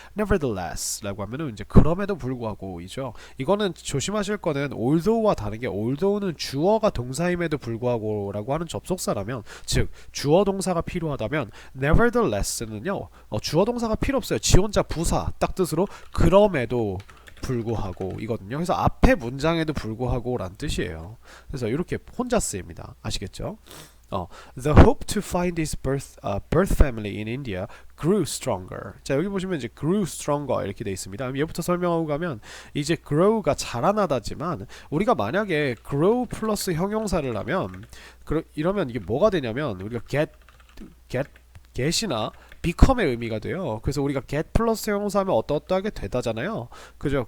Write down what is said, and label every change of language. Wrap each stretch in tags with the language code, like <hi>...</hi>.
<ko>Nevertheless 라고 하면은 이제 그럼에도 불구하고이죠. 이거는 조심하실 거는 although와 다른 게, although는 주어가 동사임에도 불구하고 라고 하는 접속사라면, 즉 주어 동사가 필요하다면, nevertheless는요 주어 동사가 필요 없어요. 지 혼자 부사 딱 뜻으로 그럼에도 불구하고 이거든요. 그래서 앞에 문장에도 불구하고 란 뜻이에요. 그래서 이렇게 혼자 쓰입니다. 아시겠죠?</ko> <en>The hope to find his birth family in India grew stronger.</en> <ko>자, 여기 보시면 이제</ko> <en>grew stronger</en> <ko>이렇게 돼 있습니다. 그럼 얘부터 설명하고 가면 이제 grow가 자라나다지만 우리가 만약에 grow 플러스 형용사를 하면 이러면 이게 뭐가 되냐면 우리가 get이나 become의 의미가 돼요. 그래서 우리가 get 플러스 형용사하면 어떠어떠하게 되다잖아요. 그죠?</ko>